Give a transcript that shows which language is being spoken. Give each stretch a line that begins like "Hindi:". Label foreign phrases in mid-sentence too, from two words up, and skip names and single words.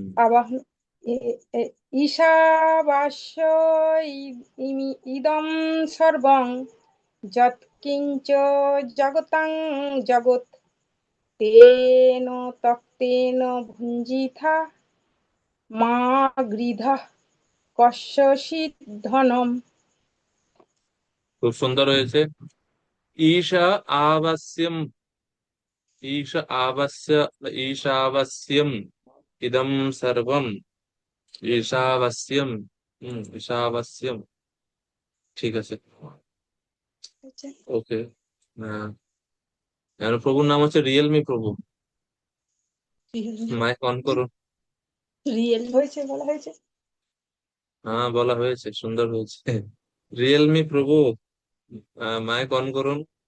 Sanskrit: আবাহন ঈশাবাস্য ইদম সর্বং যৎকিঞ্চ জগতাং জগৎ তেন তক্তেন ভুঞ্জিথা মা গৃধা কস্যচিৎ ধনম।
Bangla: খুব সুন্দর হয়েছে।
Sanskrit: ঈশা আবাস্যম, ঈশা আবাস্য, ঈশাবাস্যম ইদম সর্বম, ঈশাবাস্যম। ঈশাবাস্যম,
Bangla: ঠিক আছে, ওকে। প্রভুর নাম হচ্ছে রিয়েলমি প্রভু,
English: mic on
Bangla: করুন। রিয়েল হয়েছে বলা হয়েছে। হ্যাঁ, বলা হয়েছে, সুন্দর হয়েছে। রিয়েলমি প্রভু,
English: mic on
Bangla: করুন।